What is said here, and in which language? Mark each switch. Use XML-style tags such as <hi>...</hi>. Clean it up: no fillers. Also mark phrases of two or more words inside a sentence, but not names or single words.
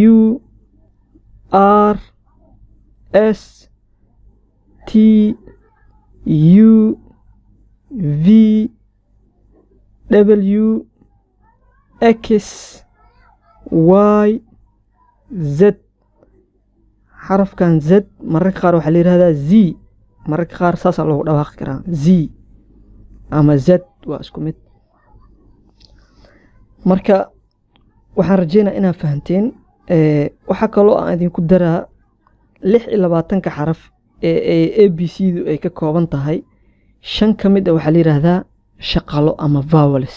<en>R S T U V W X Y Z.</en> <so>xarafkan Z mararka qaar waxaa la yiraahdaa Z, mararka qaar saas loogu dhawaaqi karaa Z ama Z waa isku mid. Marka waxaan rajeynaa inaad fahanteen. Waxa kaloo aan idinku daraa 26 ka xaraf ee ABC-du ay ka kooban tahay 5 ka mid ah waxaa la yiraahdaa shaqalo ama vowels.</so>